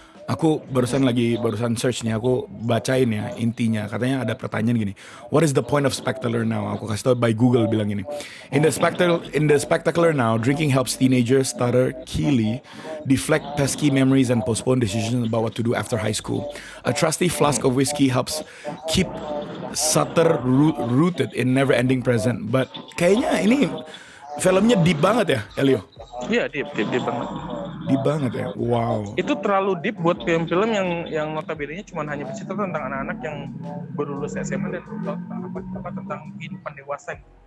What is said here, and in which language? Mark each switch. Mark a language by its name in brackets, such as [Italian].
[Indonesian] Aku barusan search nih, aku bacain ya intinya. Katanya ada pertanyaan gini, [English] what is the point of Spectacular Now? [Indonesian] Aku kasih tau by Google bilang gini. [English] In the Spectacular Now, drinking helps teenagers stutter Keely deflect pesky memories and postpone decisions about what to do after high school. A trusty flask of whiskey helps keep Sutter rooted in never-ending present. But [Indonesian] kayaknya ini filmnya deep banget ya, Elio? Iya, deep banget. Deep banget ya, wow. Itu terlalu deep buat film-film yang notabene-nya cuma hanya bercerita tentang anak-anak yang baru lulus SMA dan tentang kehidupan dewasa.